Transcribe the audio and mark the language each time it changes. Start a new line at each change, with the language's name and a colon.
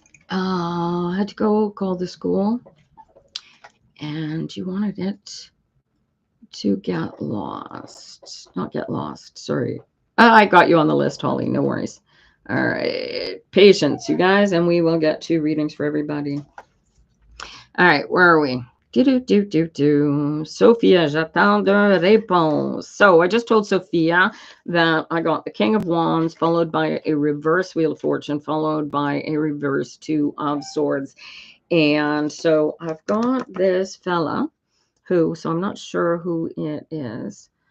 English: I had to go call the school, and you wanted it to get lost. Not get lost. Sorry. I got you on the list, Holly. No worries. All right. Patience, you guys, and we will get to readings for everybody. All right. Where are we?
French: Sophia, j'attends de réponse.
English: So I just told Sophia that I got the King of Wands, followed by a reverse Wheel of Fortune, followed by a reverse Two of Swords. And so I've got this fella who, so I'm not sure who it is.